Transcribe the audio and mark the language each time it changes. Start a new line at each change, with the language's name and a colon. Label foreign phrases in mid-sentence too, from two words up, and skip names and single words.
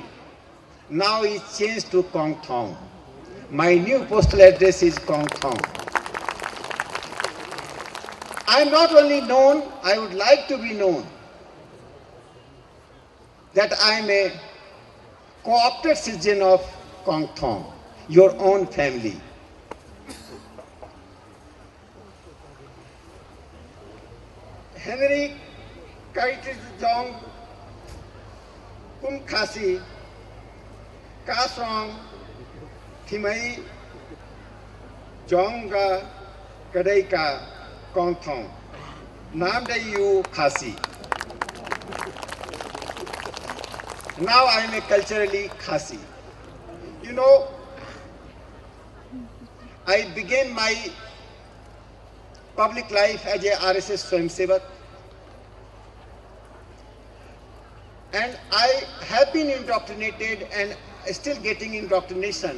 English: Now it's changed to Kongthong. My new postal address is Kongthong. I am not only known, I would like to be known that I am a co-opted citizen of Kongthong, your own family.
Khasi: Henry Kaitijong Kum Khasi Kasong Thimai Jonga Kadaika Kongthong Namdayu Khasi.
English: Now I am a culturally Khasi. You know, I began my public life as a RSS Swayamsevak, and I have been indoctrinated and still getting indoctrination.